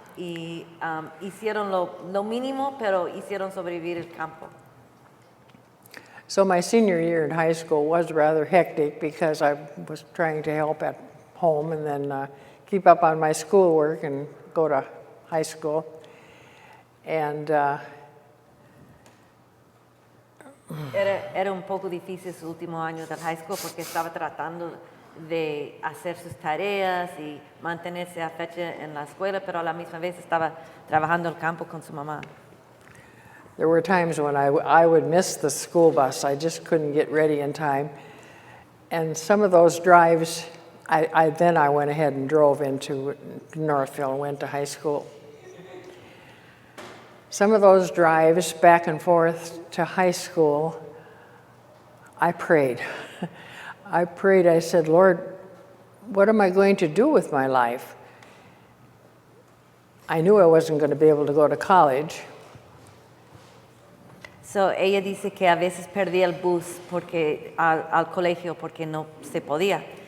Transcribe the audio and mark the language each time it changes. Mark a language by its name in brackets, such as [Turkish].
[Spanish] y hicieron lo mínimo, pero hicieron sobrevivir el campo. [English] So my senior year in high school was rather hectic because I was trying to help at home and then keep up on my schoolwork and go to high school. And [Spanish] Era un poco difícil su último año del high school porque estaba tratando de hacer sus tareas y mantenerse a fecha en la escuela, pero a la misma vez estaba trabajando el campo con su mamá. [English] there were times when I would miss the school bus. I just couldn't get ready in time. And some of those drives, I went ahead and drove into Northfield and went to high school. Some of those drives back and forth to high school, I prayed. I said, Lord, what am I going to do with my life? I knew I wasn't going to be able to go to college. [Spanish] So, ella dice que a veces perdía el bus porque, al colegio porque no se podía.